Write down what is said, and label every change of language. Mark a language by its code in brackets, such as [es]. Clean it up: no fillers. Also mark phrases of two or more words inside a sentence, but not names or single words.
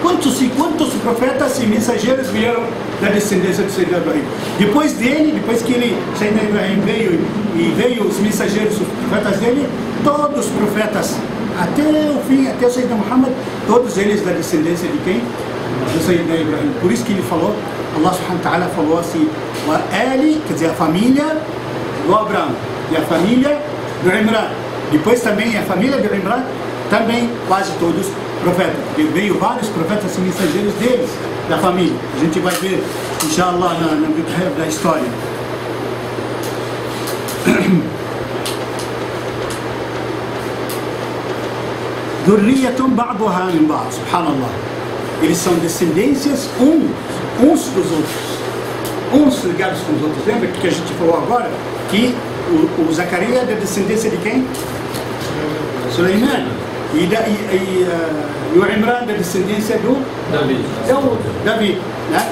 [pt] quantos profetas e mensageiros vieram da descendência de Sayyidina Ibrahim? Depois dele, depois que Sayyidina Ibrahim veio os mensageiros, os profetas dele, todos os profetas, até o fim, até o Sayyidina Muhammad, todos eles da descendência de quem? Do Sayyidina Ibrahim. Por isso que ele falou, [ar] الله سبحانه وتعالى [pt] falou assim, ele, quer dizer, a família do Abraão e a família do Imran. Depois também a família do Imran, também quase todos profetas, porque veio vários profetas e mensageiros deles, da família. A gente vai ver, inshallah, na da história. [ar] ذرية بعضها من بعض، سبحان الله. [pt] Eles são descendências uns dos outros, uns ligados com os outros. Lembra que a gente falou agora que o Zacarias é da descendência de quem? Suleiman. E o Imran da descendência do Davi, né?